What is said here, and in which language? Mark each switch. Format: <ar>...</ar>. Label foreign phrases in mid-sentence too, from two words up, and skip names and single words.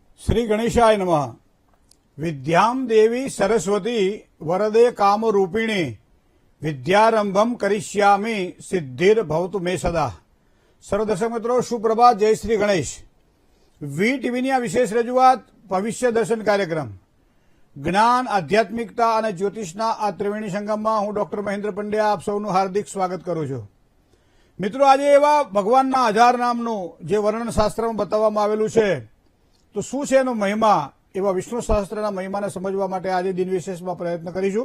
<sa>श्री गणेशाय नमः। विद्यां देवी सरस्वती वरदे कामरूपिणी विद्यारंभम करिष्यामि सिद्धिर्भवतु मे सदा।</sa> <hi>सर्व दर्शक मित्रों सुप्रभात, जय श्री गणेश।</hi> <gu>વી ટીવીની આ વિશેષ રજૂઆત ભવિષ્ય દર્શન કાર્યક્રમ જ્ઞાન, આધ્યાત્મિકતા અને જ્યોતિષના આ ત્રિવેણી સંગમમાં હું ડોક્ટર મહેન્દ્ર પંડ્યા આપ સૌનું હાર્દિક સ્વાગત કરું છું। મિત્રો, આજે એવા ભગવાનના 1000 નામનું જે વર્ણનશાસ્ત્રમાં બતાવવામાં આવેલું છે, તો શું છે એનો મહિમા, એવા વિષ્ણુ સહસ્ત્રના મહિમાને સમજવા માટે આજે દિન વિશેષમાં પ્રયત્ન કરીશું।</gu>